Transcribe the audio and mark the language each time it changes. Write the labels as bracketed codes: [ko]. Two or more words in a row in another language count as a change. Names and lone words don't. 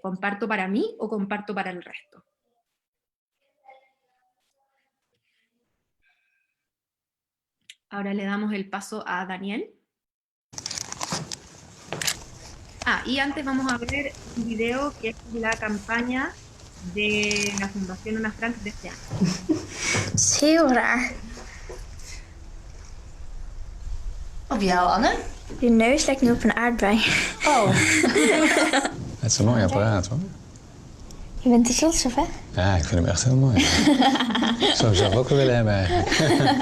[es] ¿Comparto para mí o comparto para el resto? Ahora le damos el paso a Daniel. Y antes vamos a ver un video que es la campaña de la Fundación Ana Frank de este año. [nl] Dat is heel raar. Op jou, Anne? Je neus lijkt nu op een aardbei. Oh. Het is een mooi apparaat, hoor. Je bent er trots op, hè? Ja, ik vind hem echt heel mooi. Ik zou hem zelf ook wel willen hebben, eigenlijk.